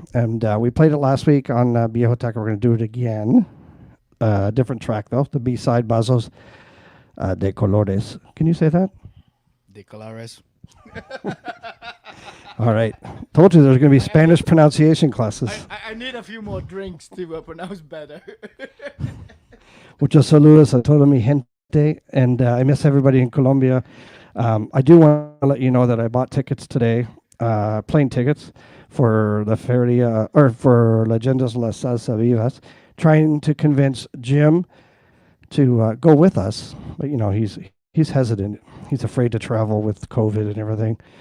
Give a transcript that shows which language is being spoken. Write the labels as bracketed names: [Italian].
[English] And we played it last week on Viejoteca. We're going to do it again. Different track, though. The B-side, Bazos de Colores. Can you say that? [Spanish] De Colores. [English] All right. Told you there's going to be Spanish pronunciation classes. I need a few more drinks to pronounce better. [Spanish] Muchos saludos a toda mi gente. [English] And I miss everybody in Colombia. I do want to let you know that I bought tickets today, plane tickets for the Feria, or for Leyendas La Salsa Vivas, trying to convince Jim to go with us. But, you know, he's hesitant. He's afraid to travel with COVID and everything.